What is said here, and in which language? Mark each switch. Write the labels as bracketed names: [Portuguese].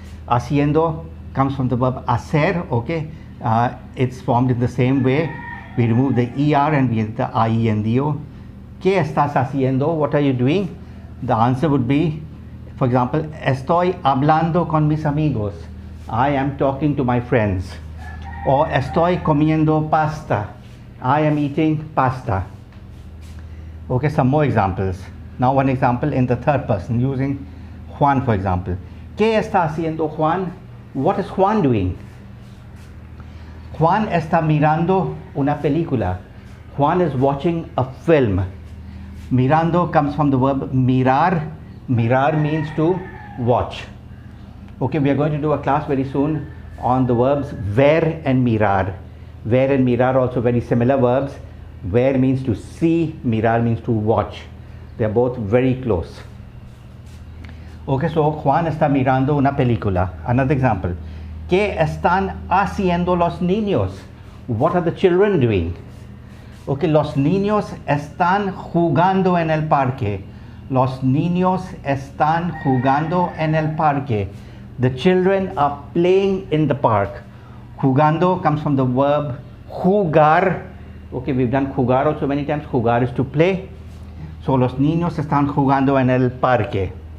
[English] Haciendo comes from the verb hacer. Okay, it's formed in the same way. We remove the ER and we add the IENDO. [Spanish] ¿Qué estás haciendo? [English] What are you doing? The answer would be, for example, [Spanish] estoy hablando con mis amigos. [English] I am talking to my friends. [Spanish] Or estoy comiendo pasta. [English] I am eating pasta. Okay, some more examples. Now one example in the third person using Juan, for example. [Spanish] ¿Qué está haciendo Juan? [English] What is Juan doing? [Spanish] Juan está mirando una película. [English] Juan is watching a film. Mirando comes from the verb mirar. Mirar means to watch. Okay, we are going to do a class very soon on the verbs ver and mirar. Ver and mirar also very similar verbs. Ver means to see, mirar means to watch. They are both very close. Okay, so [Spanish] Juan está mirando una película. [English] Another example. [Spanish] ¿Qué están haciendo los niños? [English] What are the children doing? [Spanish] Okay, los niños están jugando en el parque. Los niños están jugando en el parque. [English] The children are playing in the park. Jugando comes from the verb jugar. Okay, we've done jugar also many times. Jugar is to play. [Spanish] So los niños están jugando en el parque.